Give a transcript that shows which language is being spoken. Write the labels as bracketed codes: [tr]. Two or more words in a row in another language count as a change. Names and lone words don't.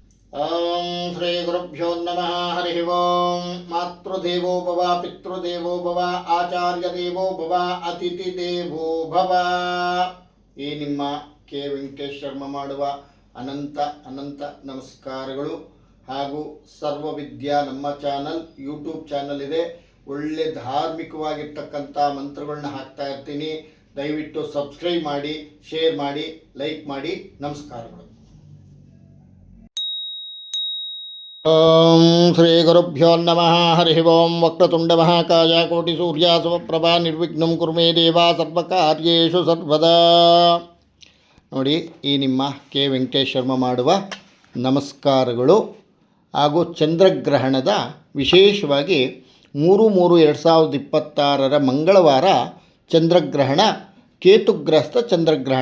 [sa] ಓಂ ಶ್ರೀ ಗುರುಭ್ಯೋ ನಮಃ. ಹರಿ ಓಂ. ಮಾತೃದೇವೋ ಭವ, ಪಿತೃದೇವೋ ಭವ, ಆಚಾರ್ಯ ದೇವೋ ಭವ, ಅತಿಥಿ ದೇವೋ ಭವ. [kn] ಈ ನಿಮ್ಮ ಕೆ ವೆಂಕಟೇಶ್ ಶರ್ಮ ಮಾಡುವ ಅನಂತ ಅನಂತ ನಮಸ್ಕಾರಗಳು. ಹಾಗೂ ಸರ್ವವಿದ್ಯಾ ನಮ್ಮ [en] channel YouTube channel [kn] ಇದೆ. ಒಳ್ಳೆ ಧಾರ್ಮಿಕವಾಗಿರ್ತಕ್ಕಂಥ ಮಂತ್ರಗಳನ್ನ ಹಾಕ್ತಾ ಇರ್ತೀನಿ. ದಯವಿಟ್ಟು ಸಬ್ಸ್ಕ್ರೈಬ್ ಮಾಡಿ, ಶೇರ್ ಮಾಡಿ, ಲೈಕ್ ಮಾಡಿ. [sa] ನಮಸ್ಕಾರಗಳು. ಓಂ ಶ್ರೀ ಗುರುಭ್ಯೋ ನಮಃ. ಹರಿ ಓಂ. ವಕ್ರತುಂಡ ಮಹಾಕಾಯ ಕೋಟಿ ಸೂರ್ಯ ಸಮಪ್ರಭಾ ನಿರ್ವಿಘ್ನಂ ಕುರ್ಮೇ ದೇವ ಸರ್ವಕಾರ್ಯೇಷು ಸರ್ವದಾ. [kn] ನೋಡಿ, ಈ ನಿಮ್ಮ ಕೆ ವೆಂಕಟೇಶ್ ಶರ್ಮ ಮಾಡುವ ನಮಸ್ಕಾರಗಳು. ಹಾಗೂ ಚಂದ್ರಗ್ರಹಣದ ವಿಶೇಷವಾಗಿ 3/3/2026 ಮಂಗಳವಾರ ಚಂದ್ರಗ್ರಹಣ, ಕೇತುಗ್ರಸ್ತ ಚಂದ್ರಗ್ರಹಣ.